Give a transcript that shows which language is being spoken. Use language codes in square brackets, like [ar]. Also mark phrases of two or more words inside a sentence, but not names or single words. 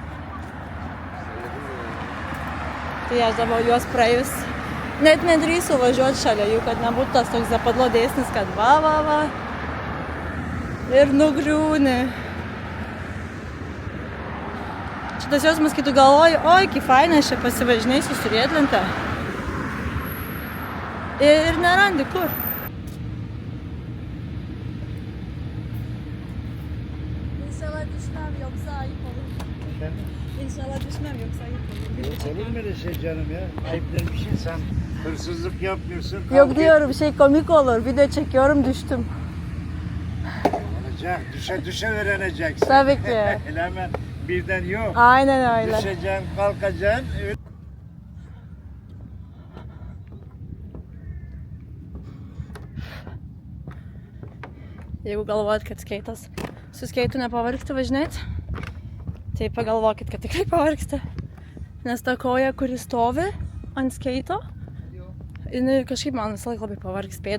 [lt] Tai aš dabar juos praėjus, net nedrįsiu važiuoti šalia jų, kad nebūtų tas toks zapadlo dėsnis, kad va, ir nugriūni. Šitas jausmas, kai tu galvoji, oi, kaip fainai, aš čia pasivažinėsiu su riedlente. Ir nerandi kur. [tr] İnşallah düşmem yoksa ayıp olur. Olur mu öyle şey canım ya? Ayıplar bir şey, sen hırsızlık yapmıyorsun. Yok diyorum, komik olur. Video çekiyorum, düştüm. Olacak, düşe öğreneceksin. Tabii ki. Hemen birden yok. Aynen öyle. Düşeceksin, kalkacaksın. [lt] Jeigu galvojat, kad skeitas su skeitu nepavargsti važinėti, tai pagalvokit, kad tikrai pavargsti. Nes ta koja, kuri stovi ant skeito, jinai kažkaip man visą laiką labai pavargs pėdą.